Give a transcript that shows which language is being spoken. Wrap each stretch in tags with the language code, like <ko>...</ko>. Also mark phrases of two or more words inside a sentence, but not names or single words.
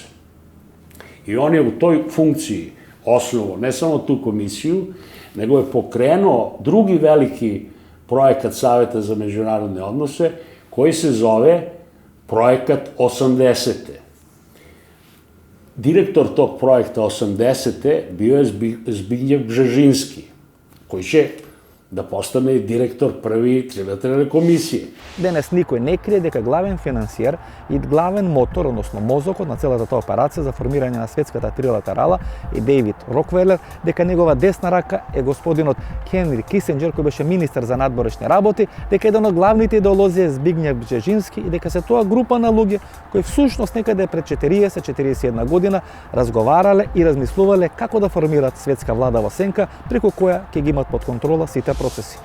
<sr>I on je u toj funkciji osnovao ne samo tu komisiju, nego je pokrenuo drugi veliki projekat Saveta za međunarodne odnose, koji se zove Projekat 80. Direktor tog projekta 80. bio je Zbignjev Bžežinski, koji će da postane direktor prvi trilateralne komisije.</sr> <mk>Денес никој не крие дека главен финансиер и главен мотор, односно мозокот на целата таа операција за формирање на светската трилатерала е Дейвид Рокфелер, дека негова десна рака е господинот Хенри Кисинџер, кој беше министер за надборешни работи, дека еден од главните идеолози е Збигњев Бжежински и дека се тоа група на луѓе кои всушност некаде пред 40-41 година разговарале и размислувале како да формираат светска влада во сенка, преку која ќе ги имат под контрола сите процеси.</mk>